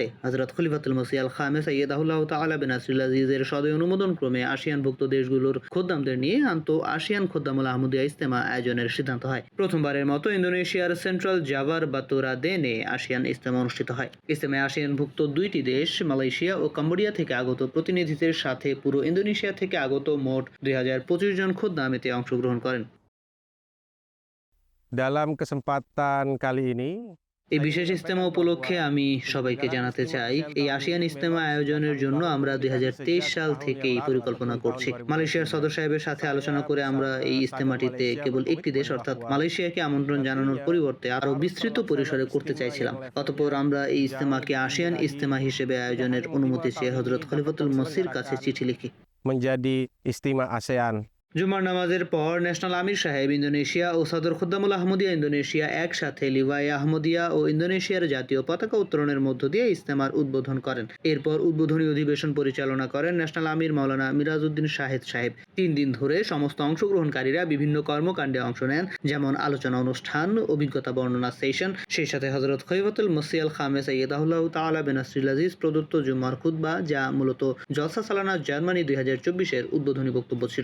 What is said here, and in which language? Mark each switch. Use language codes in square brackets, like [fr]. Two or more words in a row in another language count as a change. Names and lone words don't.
[bn] হযরত খলিফাতুল মসিহ আল খামেস আইয়াদাহুল্লাহ তাআলা বিন নাসরিল আজিজের সদয় অনুমোদন ক্রমে আসিয়ানভুক্ত দেশগুলোর খোদ্দামদের নিয়ে আসিয়ান খোদ্দামুল আহমদিয়া ইজতেমা আয়োজনের সিদ্ধান্ত হয়। প্রথমবারের মতো ইন্দোনেশিয়ার সেন্ট্রাল জাভার বাতুরাদেনে আসিয়ান ইজতেমা অনুষ্ঠিত হয়। ইজতেমায় আসিয়ানভুক্ত দুইটি দেশ মালয়েশিয়া ও কম্বোডিয়া থেকে আগত প্রতিনিধিদের সাথে পুরো ইন্দোনেশিয়া থেকে আগত মোট 2025 জন খোদ্দাম এতে অংশগ্রহণ করেন। [id] Dalam kesempatan kali ini, [bn] এই বিশেষ ইজতেমা উপলক্ষে আমি সবাইকে জানাতে চাই, এই আসিয়ান ইজতেমা আয়োজনের জন্য আমরা 2023 সাল থেকেই পরিকল্পনা করছি। মালয়েশিয়ার সদর সাহেবের সাথে আলোচনা করে আমরা এই ইজতেমাটিতে কেবল একটি দেশ অর্থাৎ মালয়েশিয়াকে আমন্ত্রণ জানানোর পরিবর্তে আরও বিস্তৃত পরিসরে করতে চাইছিলাম। অতঃপর আমরা এই ইজতেমাকে আসিয়ান ইজতেমা হিসেবে আয়োজনের অনুমতি চেয়ে হযরত খলিফাতুল মসির কাছে চিঠি লিখি। [id] menjadi istimewa ASEAN. [bn] জুমার নামাজের পর ন্যাশনাল আমির সাহেব ইন্দোনেশিয়া ও সদর খুদ্দামুল আহমদিয়া ইন্দোনেশিয়া একসাথে লিভাই আহমদিয়া ও ইন্দোনেশিয়ার জাতীয় পতাকা উত্তোলনের মধ্য দিয়ে ইজতেমার উদ্বোধন করেন। এরপর উদ্বোধনী অধিবেশন পরিচালনা করেন ন্যাশনাল আমির মাওলানা মিরাজউদ্দিন শাহেদ সাহেব। 3 দিন ধরে সমস্ত অংশগ্রহণকারীরা বিভিন্ন কর্মকাণ্ডে অংশ নেন, যেমন আলোচনা অনুষ্ঠান, অভিজ্ঞতা বর্ণনা সেশন, সেই সাথে হযরত খলিফাতুল মসিহ আল খামেস আইয়াদাহুল্লাহ তাআলা বিন নাসরিল আজিজ প্রদত্ত জুম্মার খুতবা, যা মূলত জলসা সালানা জার্মানি 2024 এর উদ্বোধনী বক্তব্য ছিল।